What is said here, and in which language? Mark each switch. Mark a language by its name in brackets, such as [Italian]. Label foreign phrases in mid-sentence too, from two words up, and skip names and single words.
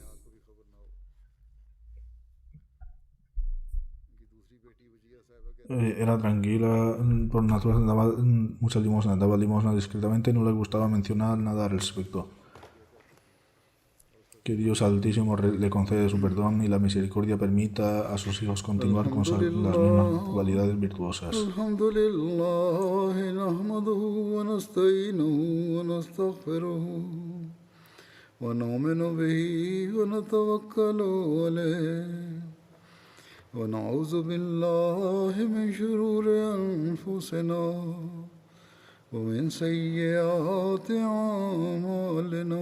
[Spanish] Era tranquila por naturaleza, daba muchas limosnas, daba limosnas discretamente y no le gustaba mencionar nada al respecto. Que Dios Altísimo le concede su perdón y la misericordia permita a sus hijos continuar con las mismas cualidades virtuosas. [Arabic] الحمد لله، نحمده ونستعينه ونستغفره ونؤمن به ونتوكل عليه ونعوذ بالله من شرور أنفسنا ومن سيئات أعمالنا.